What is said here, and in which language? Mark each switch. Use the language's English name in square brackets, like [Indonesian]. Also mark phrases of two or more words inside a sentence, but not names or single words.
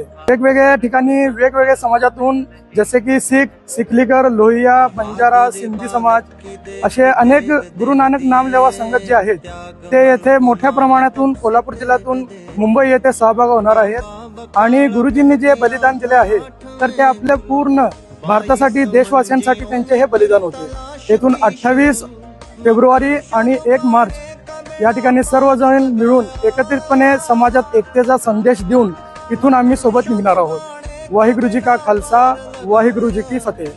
[Marathi] वेगवेगळ्या ठिकाणी वेगवेगळ्या समाजातून जसे की सिखलीकर, लोहिया, बंजारा, सिंधी समाज असे अनेक गुरु नानक नामलेवा संगत जे आहेत ते येथे मोठ्या प्रमाणातून कोल्हापूर जिल्ह्यातून मुंबई येथे सहभाग होणार आहेत आणि गुरुजींनी जे बलिदान दिले आहे तर ते आपल्या पूर्ण भारतासाठी देशवासियांसाठी त्यांचे हे बलिदान होते। येथून 28 फेब्रुवारी आणि 1 मार्च या ठिकाणी सर्वजण मिळून एकत्रितपणे समाजात एकतेचा संदेश देऊन इथून आम्ही सोबत निघणार आहोत। [Punjabi] ਵਾਹਿਗੁਰੂ ਜੀ ਕਾ ਖ਼ਾਲਸਾ, ਵਾਹਿਗੁਰੂ ਜੀ ਕੀ ਫ਼ਤਿਹ।